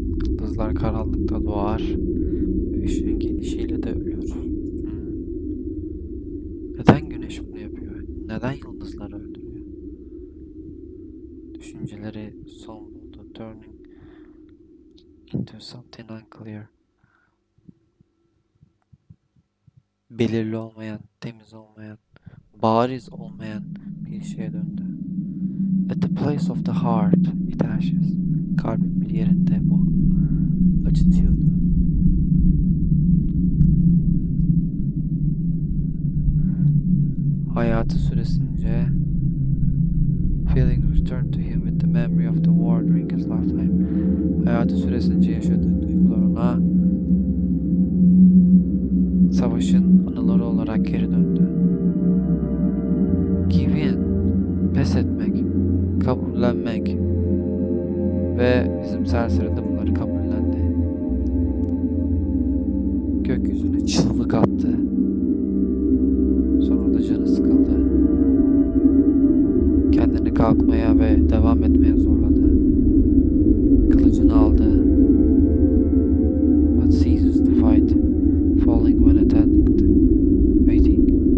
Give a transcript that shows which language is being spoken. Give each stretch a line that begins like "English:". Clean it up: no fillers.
Turkish: Yıldızlar karanlıkta doğar ve ışığın gelişiyle de ölür. Neden güneş bunu yapıyor? Neden yıldızları öldürüyor? Düşünceleri son buldu.
English: Turning into something unclear.
Turkish: Belirli olmayan, temiz olmayan, bariz olmayan bir şeye döndü.
English: At the place of the heart, it ashes.
Turkish: Kalbin bir yerinde bu acıtıyordu. Hayatı süresince
English: feelings returned to him with the memory of the war during his lifetime.
Turkish: Hayatı süresince yaşadığı duygular ona savaşın anıları olarak geri döndü.
English: Give in,
Turkish: pes etmek, kabullenmek ve bizim serseri de bunları kabullendi. Gökyüzüne çığlık attı. Sonra da canı sıkıldı. Kendini kalkmaya ve devam etmeye zorladı. Kılıcını aldı.
English: But ceases to fight, falling when attacked, waiting.